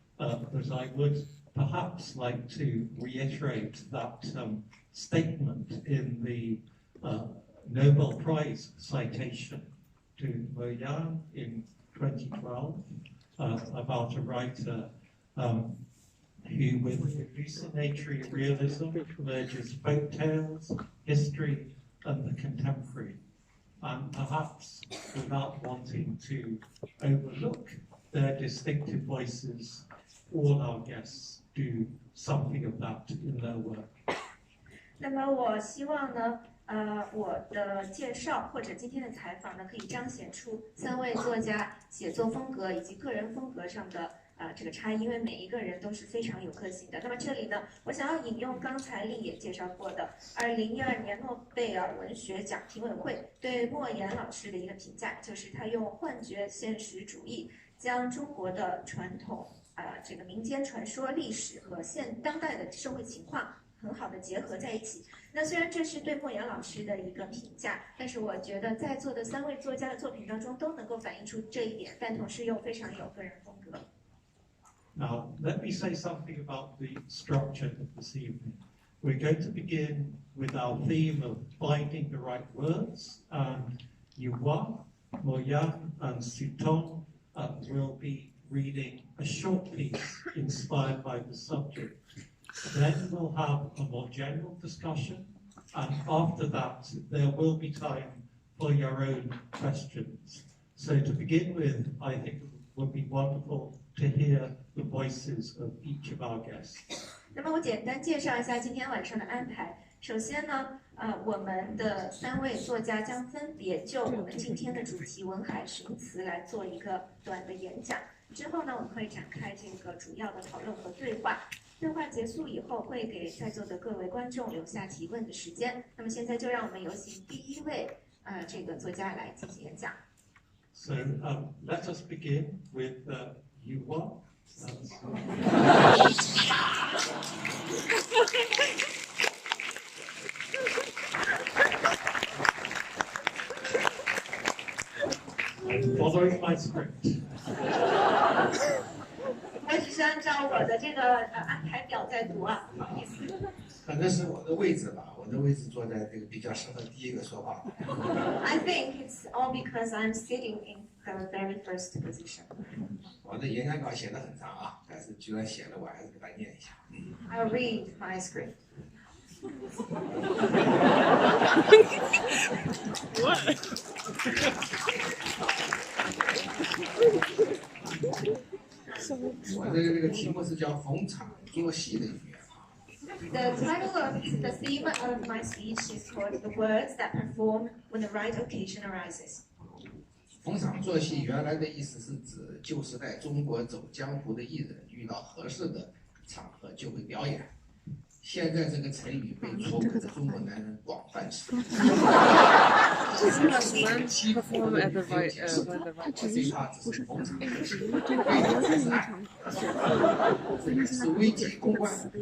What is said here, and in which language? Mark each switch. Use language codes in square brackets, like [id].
[en] But I would perhaps like to reiterate that statement in the Nobel Prize citation to Mo Yan in 2012 about a writer who, with hallucinatory realism, merges folk tales, history, and the contemporary. And perhaps, without wanting to overlook their distinctive voices, all our guests do something of that in their work. [zh] 那么我希望呢，我的介绍或者今天的采访呢，可以彰显出3位作家写作风格以及个人风格上的这个差异，因为每一个人都是非常有个性的。那么这里呢，我想要引用刚才丽也介绍过的2012年诺贝尔文学奖评委会对莫言老师的一个评价，就是他用幻觉现实主义将中国的传统这个民间传说历史和当代的社会情况很好的结合在一起。那虽然这是对莫言老师的一个评价，但是我觉得在座的3位作家的作品当中都能够反映出这一点，但同时又非常有个人风格。 [en] Now, let me say something about the structure of this evening. We're going to begin with our theme of finding the right words, and Yuhua, Mo Yan, and Sutong will be reading a short piece inspired by the subject. Then we'll have a more general discussion, and after that, there will be time for your own questions. So to begin with, I think it would be wonderful to hear the voices of each of our guests. [zh] 那么我简单介绍一下今天晚上的安排。首先呢，我们的3位作家将分别就我们今天的主题文海寻词来做一个短的演讲。之后呢，我们会展开这个主要的讨论和对话。对话结束以后，会给在座的各位观众留下提问的时间。那么现在就让我们有请第1位这个作家来进行演讲。 [en] So let us begin with Yuhua. Following my script. [zh] 我只是按照我的这个安排表在读啊，不好意思。可能是我的位置吧，我的位置坐在这个比较适合第一个说话。 [en] I think it's all because I'm sitting in the very first position. [zh] 我的演讲稿写得很长啊，但是居然写了，我还是给他念一下。 [en] I'll read my script. What? [zh] 我的这个题目是叫逢场作戏的语言。 [en] The title of the theme of my speech is called "The Words That Perform When the Right Occasion Arises." [zh] 逢场作戏原来的意思是指旧时代中国走江湖的艺人遇到合适的场合就会表演。现在这个成语被出轨的中国男人广泛使用。欺负的人没有解释，最怕只是逢场作戏，对的才是爱，这个是危及公关。